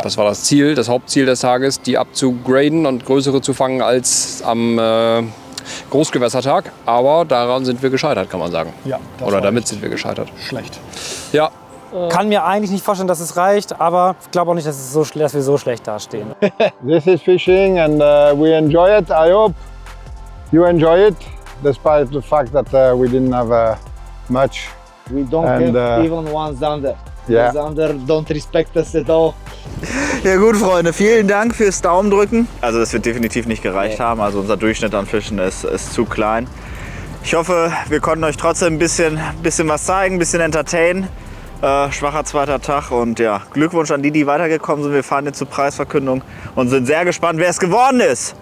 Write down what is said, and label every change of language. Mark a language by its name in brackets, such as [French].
[German] Das war das Ziel, das Hauptziel des Tages, die abzugraden und größere zu fangen als am Großgewässertag. Aber daran sind wir gescheitert, kann man sagen. Ja, oder damit sind wir gescheitert. Schlecht. Ja. Kann mir eigentlich nicht vorstellen, dass es reicht, aber ich glaube auch nicht, dass wir so schlecht dastehen. [English] This is fishing and we enjoy it. I hope you enjoy it, despite the fact that we didn't have much. We don't have even one zander. Yeah. The zander don't respect us at all. [German] Ja gut, Freunde, vielen Dank fürs Daumendrücken. Also das wird definitiv nicht gereicht haben. Also unser Durchschnitt an Fischen ist zu klein. Ich hoffe, wir konnten euch trotzdem ein bisschen was zeigen, ein bisschen entertainen. Schwacher zweiter Tag und ja, Glückwunsch an die, die weitergekommen sind. Wir fahren jetzt zur Preisverkündung und sind sehr gespannt, wer es geworden ist.